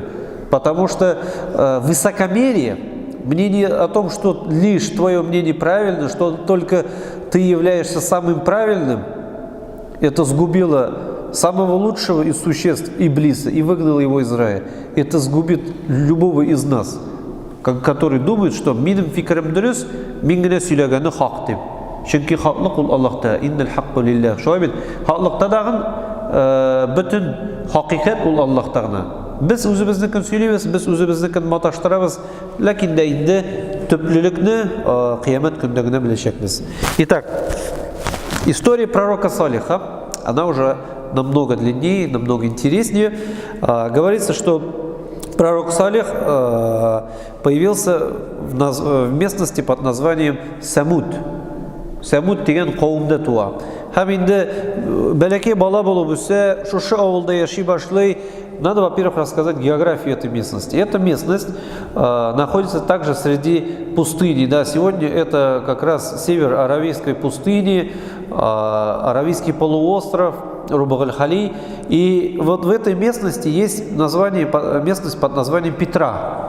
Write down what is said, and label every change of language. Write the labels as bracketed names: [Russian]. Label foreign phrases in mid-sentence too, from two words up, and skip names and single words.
[Russian] Потому что высокомерие, мнение о том, что лишь твое мнение правильно, что только ты являешься самым правильным, это сгубило самого лучшего из существ Иблиса и выгнало его из рая. Это сгубит любого из нас, который думает, что [Tatar] «минем фикрем дөрес, мин генә сөйләгәне хак» дип. Чөнки хаклык ул Аллаһта, [Arabic] «إن الحق لله». [Tatar] Шулай бит, хаклыкта дагы бөтен хакыйкать ул Аллаһта гына. Без үзебезнекен сөйлибез, без үзебезнекен маташтырабыз, ләкин дә инде төплелекне кыямәт көндә генә беләчәкбез. [Russian] Итак, история пророка Салиха, она уже намного длиннее, намного интереснее. Говорится, что пророк Салих появился в местности под названием Самуд. [Tatar] Самуд деген кавымда туа. Һәм инде бәләкәй бала булып үсә, шушы авылда яши башлый. [Russian] Надо, во-первых, рассказать географию этой местности. Эта местность находится также среди пустыни. Да, сегодня это как раз север Аравийской пустыни, Аравийский полуостров, Рубаг-аль-Хали. И вот в этой местности есть местность под названием Петра.